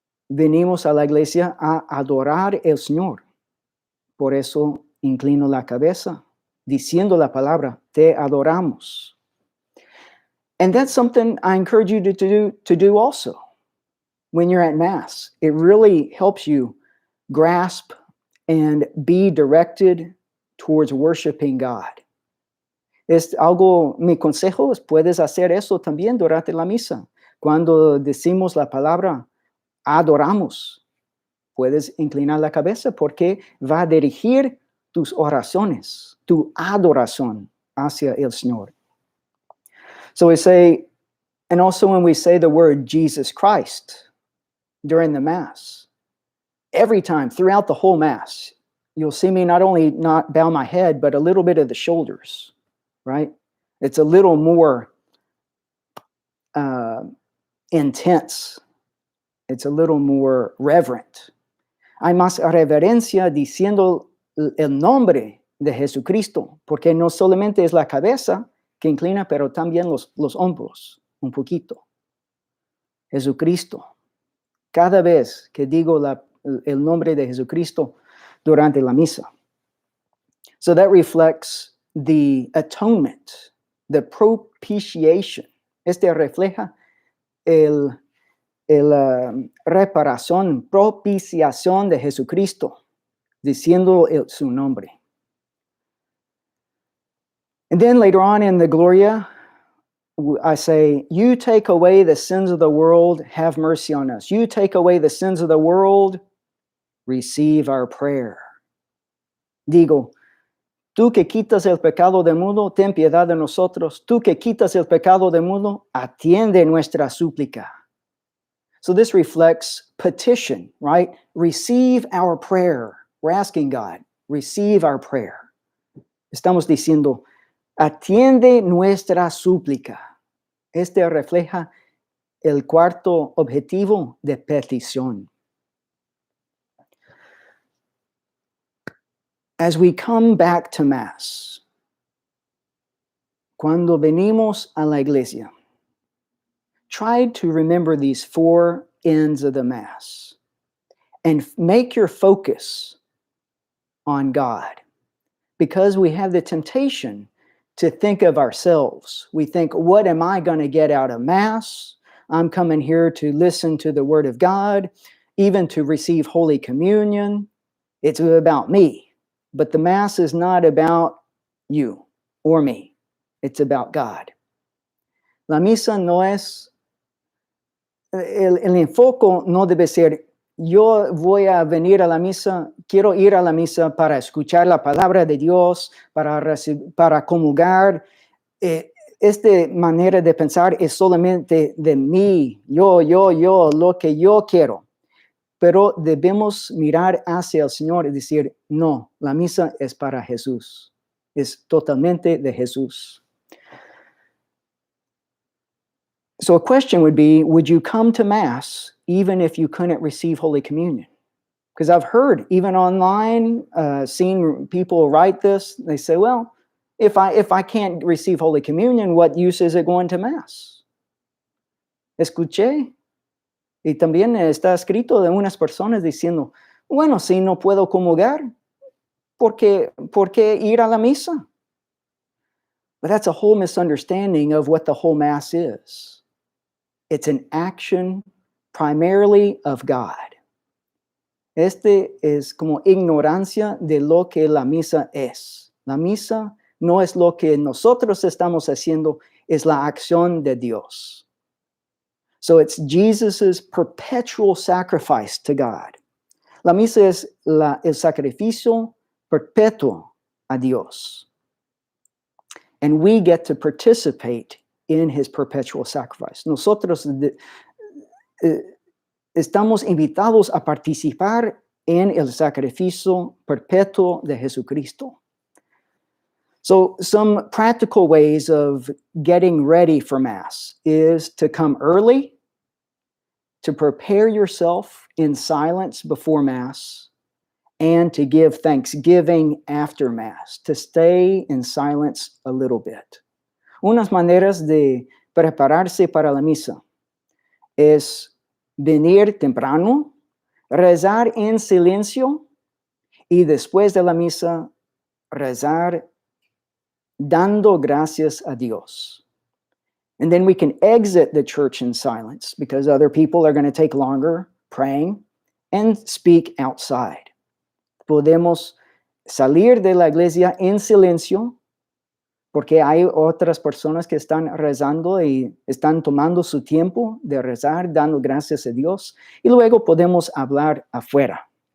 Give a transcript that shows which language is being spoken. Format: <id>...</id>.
<es>Venimos a la iglesia a adorar al Señor. Por eso inclino la cabeza, diciendo la palabra, te adoramos.</es> <en>And that's something I encourage you to do also when you're at Mass. It really helps you grasp and be directed towards worshiping God.</en> <es>Es algo, mi consejo es, puedes hacer eso también durante la misa. Cuando decimos la palabra, adoramos, puedes inclinar la cabeza porque va a dirigir tus oraciones, tu adoración hacia el Señor.</es> <en>So we say, and also when we say the word Jesus Christ during the Mass, every time throughout the whole Mass, you'll see me not only not bow my head, but a little bit of the shoulders, right? It's a little more intense. It's a little more reverent.</en> <es>Hay más reverencia diciendo el nombre de Jesucristo, porque no solamente es la cabeza que inclina, pero también los hombros, un poquito. Jesucristo. Cada vez que digo el nombre de Jesucristo durante la misa.</es> <en>So that reflects the atonement, the propitiation.</en> <es>Este refleja el reparación, propiciación de Jesucristo, diciendo su nombre.</es> <en>And then later on in the Gloria, I say, you take away the sins of the world, have mercy on us. You take away the sins of the world, receive our prayer.</en> <es>Digo, tú que quitas el pecado del mundo, ten piedad de nosotros. Tú que quitas el pecado del mundo, atiende nuestra súplica.</es> <en>So this reflects petition, right? Receive our prayer. We're asking God, receive our prayer.</en> <es>Estamos diciendo, atiende nuestra súplica. Este refleja el cuarto objetivo de petición.</es> <en>As we come back to Mass,</en> <es>cuando venimos a la iglesia,</es> <en>try to remember these four ends of the Mass and make your focus on God, because we have the temptation to think of ourselves. We think, what am I going to get out of Mass? I'm coming here to listen to the Word of God, even to receive Holy Communion. It's about me. But the Mass is not about you or me. It's about God.</en> <es>La misa no es, el enfoque no debe ser, yo voy a venir a la misa, quiero ir a la misa para escuchar la palabra de Dios, para comulgar. Esta manera de pensar es solamente de mí, yo, lo que yo quiero. Pero debemos mirar hacia el Señor y decir, no, la misa es para Jesús. Es totalmente de Jesús.</es> <en>So a question would be, would you come to Mass even if you couldn't receive Holy Communion? Because I've heard, even online, seen people write this. They say, well, if I can't receive Holy Communion, what use is it going to Mass?</en> <es>Escuché, y también está escrito de unas personas diciendo, bueno, si no puedo comulgar, ¿por qué ir a la misa?</es> <en>But that's a whole misunderstanding of what the whole Mass is. It's an action primarily of God.</en> <es>Este es como ignorancia de lo que la misa es. La misa no es lo que nosotros estamos haciendo, es la acción de Dios.</es> <en>So it's Jesus's perpetual sacrifice to God.</en> <es>La misa es el sacrificio perpetuo a Dios.</es> <en>And we get to participate in his perpetual sacrifice.</en> <es>Nosotros estamos invitados a participar en el sacrificio perpetuo de Jesucristo.</es> <en>So some practical ways of getting ready for Mass is to come early, to prepare yourself in silence before Mass, and to give thanksgiving after Mass, to stay in silence a little bit.</en> <es>Unas maneras de prepararse para la misa es venir temprano, rezar en silencio y después de la misa rezar dando gracias a Dios.</es> <en>And then we can exit the church in silence because other people are going to take longer praying and speak outside.</en> <es>Podemos salir de la iglesia en silencio porque hay otras personas que están rezando y están tomando su tiempo de rezar, dando gracias a Dios, y luego podemos hablar afuera.</es>